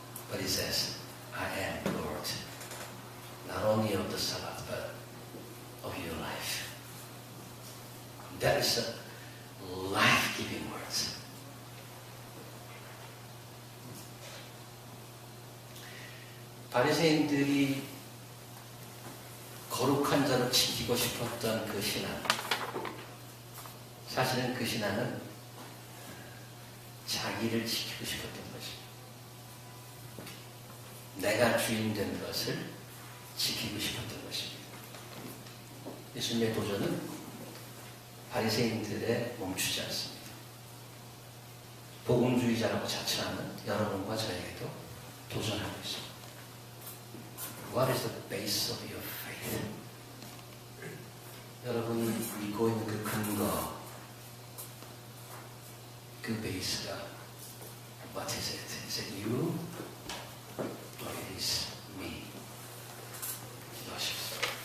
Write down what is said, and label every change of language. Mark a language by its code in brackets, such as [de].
[en] But he says, I am Lord, not only of the Sabbath, but of your life. That is a life-giving words. [ko] 바리새인들이 거룩한 자를 지키고 싶었던 그 신앙, 사실은 그 신앙은 자기를 지키고 싶었던 것입니다. 내가 주인 된 것을 지키고 싶었던 것입니다. 예수님의 도전은 바리새인들에 멈추지 않습니다. 복음주의자라고 자처하는 여러분과 저에게도 도전하고 있습니다. [en] What is the base of your faith? [ko] 여러분이 믿고 있는 그 근거, 그 베이스가 [en] What is it? Is it you? Or it is me? [ko] 기도하십시오.